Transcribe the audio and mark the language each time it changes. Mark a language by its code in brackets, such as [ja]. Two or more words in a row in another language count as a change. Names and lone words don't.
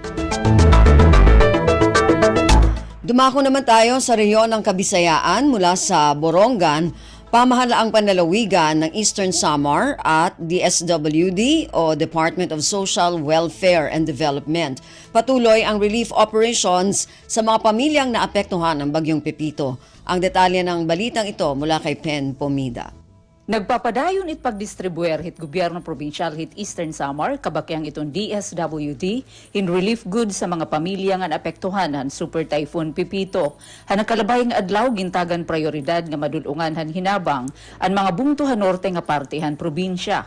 [tl] Dumako naman tayo sa rehiyon ng Kabisayaan mula sa Borongan. Pamahalaang panlalawigan ng Eastern Samar at DSWD o Department of Social Welfare and Development. Patuloy ang [en] relief operations [tl] sa mga pamilyang naapektuhan ng Bagyong Pepito. Ang detalye ng balitang ito mula kay Pen Pomida. [war] Nagpapadayon it pagdistribuer hit gobyerno provincial hit Eastern Samar kabakyang itong DSWD in [en] relief goods [war] sa mga pamilya nga naapektuhan han Super Typhoon Pepito. Han kalabay nga adlaw gintagan prioridad nga madulungan han hinabang ang mga bungtuhan norte nga parte han probinsya.